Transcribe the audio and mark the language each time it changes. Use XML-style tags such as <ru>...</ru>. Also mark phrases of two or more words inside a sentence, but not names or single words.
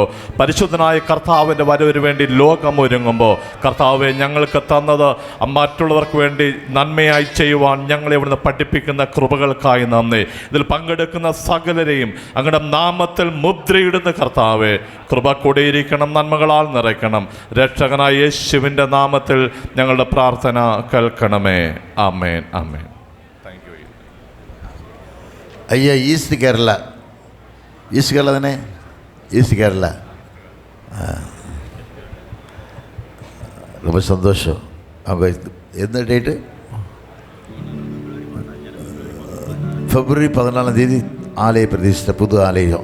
<ml>പരിശുദ്ധനായ കർത്താവിൻ്റെ വരവിന് വേണ്ടി ലോകം ഒരുങ്ങുമ്പോൾ കർത്താവെ ഞങ്ങൾക്ക് തന്നത് മറ്റുള്ളവർക്ക് വേണ്ടി നന്മയായി ചെയ്യുവാൻ ഞങ്ങളെ ഇവിടുന്ന് പഠിപ്പിക്കുന്ന കൃപകൾക്കായി നന്ദി. ഇതിൽ പങ്കെടുക്കുന്ന സകലരെയും അങ്ങയുടെ നാമത്തിൽ മുദ്രയിടുന്ന കർത്താവെ, കൃപ കൂടിയിരിക്കണം, നന്മകളാൽ നിറയ്ക്കണം. രക്ഷകനായ യേശുവിൻ്റെ നാമത്തിൽ ഞങ്ങളുടെ പ്രാർത്ഥന കേൾക്കണമേ. ആമേൻ, ആമേൻ.</ml> <ta>ஐயா ஈஸ்ட் கேரளா தானே? ஈஸ்ட் கேரளா. ரொம்ப சந்தோஷம். அவங்க எந்த டேட்டு? February 14 ஆலய பிரதிஷ்டை, புது ஆலயம்.</ta>